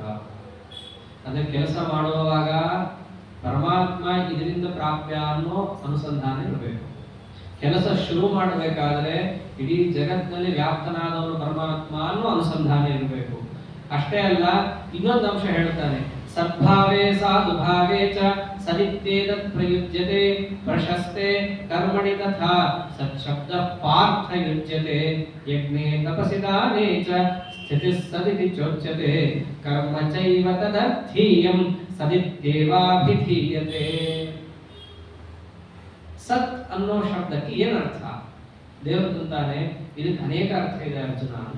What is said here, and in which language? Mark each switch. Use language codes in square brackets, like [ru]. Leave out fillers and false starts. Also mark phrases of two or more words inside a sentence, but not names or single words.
[kn] ಅದೇ ಕೆಲಸ ಮಾಡುವಾಗ ಪರಮಾತ್ಮ ಇದರಿಂದ ಪ್ರಾಪ್ಯ ಅನ್ನೋ ಅನುಸಂಧಾನ ಇರಬೇಕು. ಕೆಲಸ ಶುರು ಮಾಡಬೇಕಾದ್ರೆ ಇಡೀ ಜಗತ್ತಿನಲ್ಲಿ ವ್ಯಾಪ್ತನಾದವನು ಪರಮಾತ್ಮ ಅನ್ನೋ ಅನುಸಂಧಾನ ಇರಬೇಕು. ಅಷ್ಟೇ ಅಲ್ಲ, ಇನ್ನೊಂದು ಅಂಶ ಹೇಳ್ತಾನೆ, [sa] ಸದ್ಭಾವೇ ಸಾಧುಭಾವೇ ಚ ಸನಿತ್ಯೇತತ್ ಪ್ರಯುಜ್ಯತೆ ಪ್ರಶಸ್ತೆ ಕರ್ಮಣಿ ತಥಾ ಸತ್ಶಬ್ದ ಪಾರ್ಥ ಯುಜ್ಯತೆ ಯಜ್ಞೇ ತಪಸಿ ದಾನೇ ಚ ಸ್ಥಿತಿ ಸದಿತಿ ಚೋಚ್ಯತೆ ಕರ್ಮ ಚೈವ ತದರ್ಥೀಯಂ ಸದಿತ್ಯೇವಾಭಿಧೀಯತೆ. [kn] ಸತ್ ಅನ್ನೋ ಶಬ್ದಕ್ಕೆ ಏನರ್ಥ? ದೇವರು ತಂತಾನೆ, ಇದಕ್ಕೆ ಅನೇಕ ಅರ್ಥ ಇದೆ ಅರ್ಜುನ ಅಂತ.